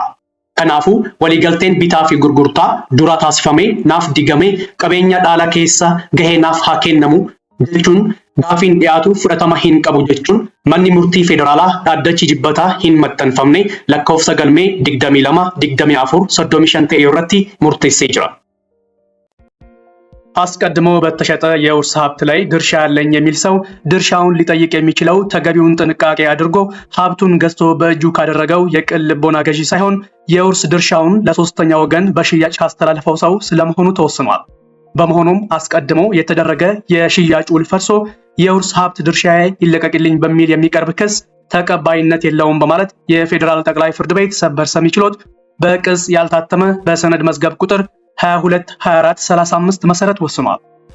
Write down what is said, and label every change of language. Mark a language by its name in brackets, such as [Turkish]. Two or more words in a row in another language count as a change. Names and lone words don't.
[Oromo] Kanaafuu waliigalteen bitaa fi gurgurtaa dura taasifamee naaf digamee qabeenya dhaala keessa gahee naaf haa kennamu jechuun gaafiin dhiyaatu fudhatama hin qabu jechuun manni murtii federaalaa dhaaddachi jibbataa hin maxxanfamne lakkoofsa galmee 22-24-35 ta'e irratti murteessee jira. [Amharic] አስቀድሞ በተሸጠ የውርስ ሀብት ላይ ድርሻ ያለኝ የሚል ሰው ድርሻውን ሊጠይቅ የሚችለው ተገቢውን ጥንቃቄ አድርጎ ሀብቱን ገዝቶ በእጁ ካደረገው የቅን ልቦና ገዢ ሳይሆን የውርስ ድርሻውን ለሶስተኛ ወገን በሽያጭ ካስተላለፈው ሰው ስለመሆኑ ተወስኗል። በመሆኑም አስቀድሞ የተደረገ የሽያጭ ውል ፈርሶ የውርስ ሀብት ድርሻዬ ይለቀቅልኝ በሚል የሚቀርብ ክስ ተቀባይነት የለውም በማለት የፌዴራል ጠቅላይ ፍርድ ቤት ሰበር ሰሚ ችሎት በቅጽ ያልታተመ በሰነድ መዝገብ ቁጥር 22 24 35 መሰረት ወስኗል።